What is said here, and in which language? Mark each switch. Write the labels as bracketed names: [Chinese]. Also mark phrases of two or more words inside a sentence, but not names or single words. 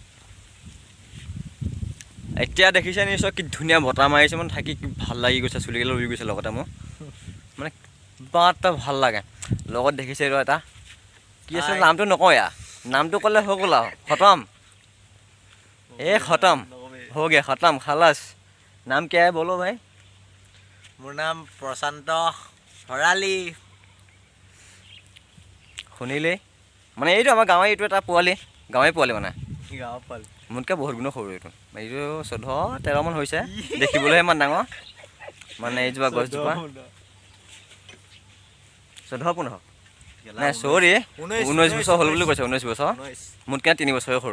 [Assamese] এতিয়া দেখিছে নিশ্চয় কি ধুনীয়া বতাহ মাৰিছে, মানে থাকি কি ভাল লাগি গৈছে, চুলিকেইডাল উৰি গৈছে লগতে মোৰ, মানে কিবা এটা ভাল লাগে। লগত দেখিছে এইটো এটা কি আছিল, নামটো নকওঁ, ইয়াৰ নামটো ক'লে হৈ গ'ল আৰু খতম, এই খতম [Hindi] हो गया, खत्म खलास। नाम क्या है बोलो भाई? [Assamese] মোৰ নাম প্ৰশান্ত ভৰালী। শুনিলে মানে এইটো আমাৰ গাঁৱৰ এইটো এটা পোৱালি, গাঁৱৰে পোৱালি, মানে গাঁৱৰ পোৱালি মোতকৈ বহুত গুণ সৰু। এইটো 14-13 মান হৈছে, দেখিবলৈ ইমান ডাঙৰ। মানে এইজোপা গছজোপা 14-15 নাই, চৰি 19 বছৰ হ'ল বুলি কৈছে, 19 বছৰ, মোতকৈ 3 বছৰে সৰু।